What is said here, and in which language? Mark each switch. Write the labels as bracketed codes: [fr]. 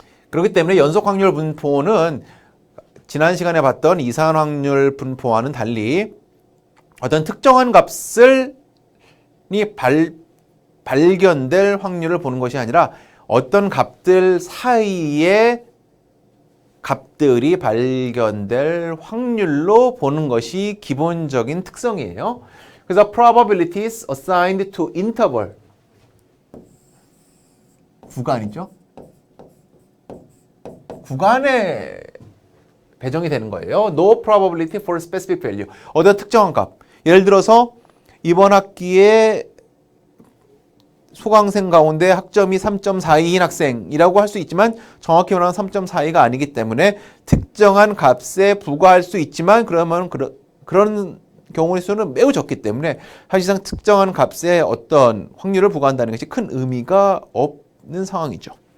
[ko] 그렇기 때문에 연속 확률 분포는 지난 시간에 봤던 이산 확률 분포와는 달리 어떤 특정한 값을 발견될 확률을 보는 것이 아니라 어떤 값들 사이에 값들이 발견될 확률로 보는 것이 기본적인 특성이에요. 그래서 [en] probabilities assigned to interval, [ko] 구간이죠. 구간에 배정이 되는 거예요. [en] No probability for specific value. [ko] 어떤 특정한 값. 예를 들어서 이번 학기에 수강생 가운데 학점이 3.42인 학생이라고 할 수 있지만, 정확히 말하면 3.42가 아니기 때문에 특정한 값에 불과할 수 있지만, 그러면 그런 경우의 수는 매우 적기 때문에 사실상 특정한 값에 어떤 확률을 부과한다는 것이 큰 의미가 없는 상황이죠.